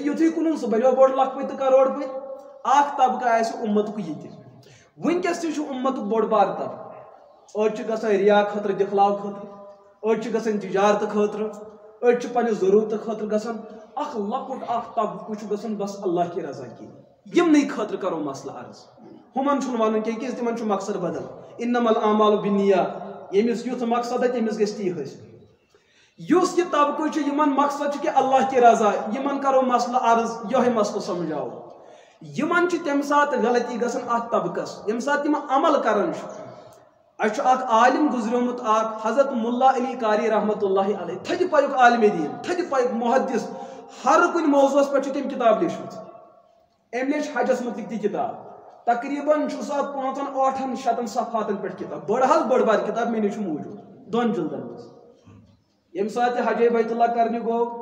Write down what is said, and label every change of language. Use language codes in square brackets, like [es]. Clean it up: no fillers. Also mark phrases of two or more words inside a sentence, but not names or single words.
[ks] یُتھُے کٕنُن سُہ بنیو بوٚڑ لکھپٔتۍ تہٕ کروڑ پٔتۍ اکھ طبقہٕ آسہِ اُمتُک یہِ تہِ وٕنکیٚس تہِ چھُ اُمتُک بوٚڑ بار طبقہٕ أڑۍ چھِ گژھان ریا خٲطرٕ دِکھلاو خٲطرٕ أڑۍ چھِ گژھان تِجارتہٕ خٲطرٕ أڑۍ چھِ پننہِ ضروٗرتہٕ خٲطرٕ گژھان اکھ لۄکُٹ اکھ طبقہٕ چھُ گژھان بس [ur] اللہ کی رضا [ks] کِنۍ یِمنٕے خٲطرٕ کرو مسلہٕ عرض ہُمن چھُنہٕ ونُن کینٛہہ کیازِ تِمن چھُ مقصد بدل [ar] انما الاعمال بالنیات [ks] ییٚمِس یُتھ مقصد تٔمِس گژھِ تی حٲصِل یُس یہِ طبقہٕ چھُ یِمن مقصد چھُ کہِ [ur] اللہ کی رضا [ks] یِمن کرو مسلہٕ عرض یِہوٚے مسلہٕ سمجھاوو یِمن چھِ تمہِ ساتہٕ غلطی گژھان اتھ طبقس ییٚمہِ ساتہٕ تِم عمل کران چھِ اَسہِ چھُ اکھ عالم گُزریومُت اکھ حضرت مُلا علی قاری [ar] رحمتہ اللہ علیہ [ks] تھدِ پایُک عالمِ دیٖن تھدِ پایُک محدث ہر کُنہِ موضوٗعس پٮ۪ٹھ چھِ تٔمۍ کِتاب لیٖچھمٕژ أمۍ لیٚچھ حجس مُتعلق تہِ کِتاب تقریٖباً چھُ سا 500-600 صفحاتن پٮ۪ٹھ کِتاب بٔڑ حظ بٔڑ بار کِتاب مےٚ نِش چھُ موٗجوٗد 2 جِلدن منٛز ییٚمہِ ساتہٕ تہِ حجے بیت اللہ کرنہِ گوٚو